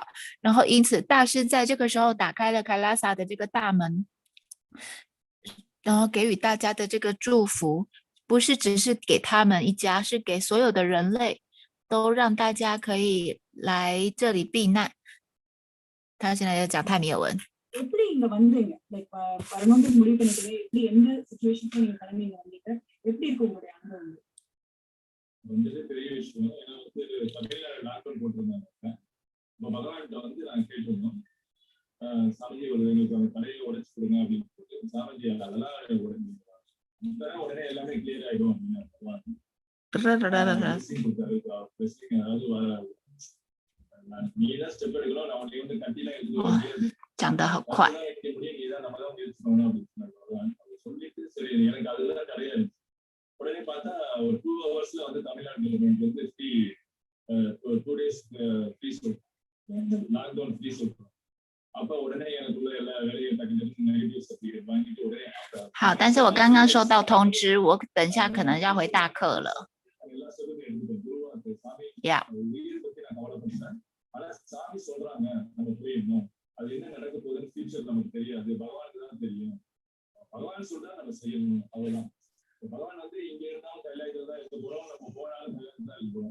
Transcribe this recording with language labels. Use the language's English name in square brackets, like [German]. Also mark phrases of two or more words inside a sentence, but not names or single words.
[Chinese] 然后因此大师在这个时候打开了凯拉萨的这个大门，然后给予大家的这个祝福，不是只是给他们一家，是给所有的人类，都让大家可以来这里避难。他现在要讲泰米尔文。 [Tamil] எப்படி இங்க வந்தீங்க? லைக் வரணும்னு முடிவு பண்ணிட்டீங்க. எப்படி எந்த சிச்சுவேஷன்ல நீங்க கிளம்பிங்க வந்தீங்க? எப்படி இருக்கு உங்களுடைய அனுபவம்? வந்தது பெரிய விஷயம். ஏன்னா வந்து தமிழ்நாடு லாக்டவுன் போட்டிருந்தாங்க. இப்போ பகவான்கிட்ட வந்து நாங்கள் கேட்டிருந்தோம், சாமிஜி எங்களுக்கு அந்த கடையை உடைச்சு கொடுங்க அப்படின்னு சொல்லிட்டு. சாமிஜி அதெல்லாம் உடனே எல்லாமே கிளியர் ஆயிடும் அப்படின்னு பகவான் கொடுத்தாரு. [Chinese] 讲得很快。 [Tamil] எனக்கு அதுதான் நிறைய இருந்துச்சு. உடனே பார்த்தா ஒரு 2 ஹவர்ஸ்ல வந்து தமிழ்நாடு கவர்மெண்ட் வந்து [English] free 2 days free [Tamil] சொல்றாங்க, [English] lockdown free [Tamil] சொல்றாங்க. அப்ப உடனே எனக்குள்ள எல்லா வேலையும் டக்கு [English] negative certificate [Tamil] வாங்கிட்டு உடனே [Chinese] 好，但是我刚刚收到通知，我等一下可能要回大课了。 [Tamil] எல்லா சொல்லுங்க எடுத்துட்டேன். குருவா சாமி [English] Yeah. [Tamil] உயிர் பத்தி நான் கவலைப்பட்டேன். ஆனா சாமி சொல்றாங்க நம்ம புரியணும். அது என்ன நடக்க போகுதுன்னு ஃபியூச்சர் நமக்கு தெரியாது, பகவானுக்கு தான் தெரியும். பகவான் சொல்றா நம்ம செய்யணும், அவ்வளவுதான். பகவான் வந்து இங்க இருந்தாலும் கைலாயத்துல தான் இருக்க போறோம், நம்ம போனாலும் கைலாயத்துல தான் இருக்க போறோம்.